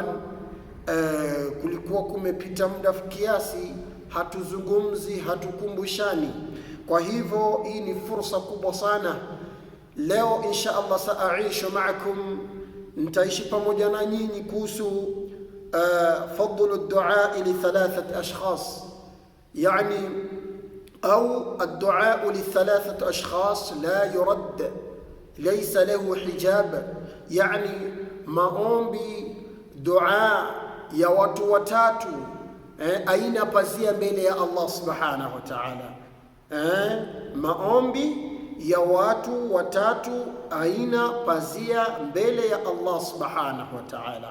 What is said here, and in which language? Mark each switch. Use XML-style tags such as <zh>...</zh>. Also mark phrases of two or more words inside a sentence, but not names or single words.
<sw>Kulikuwa kumepita muda kiasi hatuzungumzi, hatukumbushani. Kwa hivyo hii ni fursa kubwa sana.</sw> <ar>Leo إن شاء الله سأعيش معكم,</ar> <sw>nitaishi pamoja na nyinyi kuhusu</sw> <ar>فضل الدعاء لثلاثة أشخاص, yani أو الدعاء للثلاثة أشخاص لا يرد ليس له حجاب، يعني</ar> <sw>maombi dua ya watu watatu aina pazia mbele ya</sw> <ar>الله سبحانه وتعالى.</ar> <sw>Maombi ya watu watatu aina pazia mbele ya</sw> <ar>الله سبحانه وتعالى.</ar>